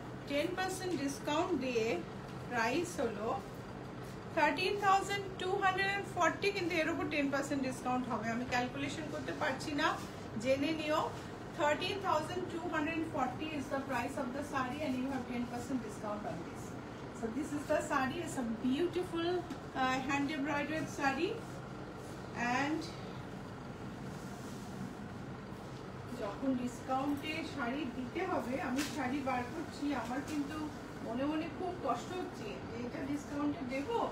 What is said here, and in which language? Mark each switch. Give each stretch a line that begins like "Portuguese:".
Bangla: $10% discount দিয়ে price হলো 13,240, কিন্তু এর উপর 10% ডিসকাউন্ট হবে। আমি ক্যালকুলেশন করতে পারছি না, জেনে নিও।
English: 13,240 is the price of the sari and you have 10% discount on this. So this is the sari. It's a beautiful hand embroidered sari and
Bangla: যখন ডিসকাউন্টে শাড়ি দিতে হবে, আমি শাড়ি বার করছি, আমার কিন্তু মনে মনে খুব কষ্ট হচ্ছে যে এটা ডিসকাউন্টে দেব,